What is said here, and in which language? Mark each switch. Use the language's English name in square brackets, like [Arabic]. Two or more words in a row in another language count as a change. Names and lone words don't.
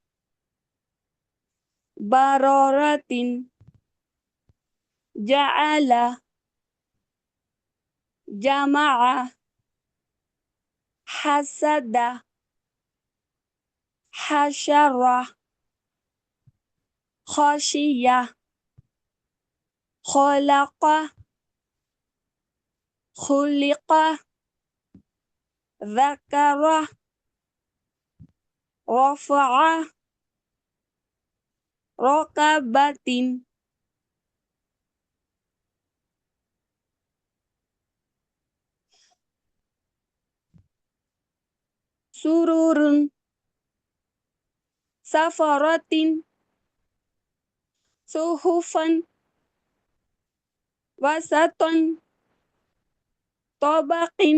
[Arabic] بررة جعل جمع حسد حشر خشي خلق خلق ذكر رفع ركبة سرور سفرة صحفا وسط طبق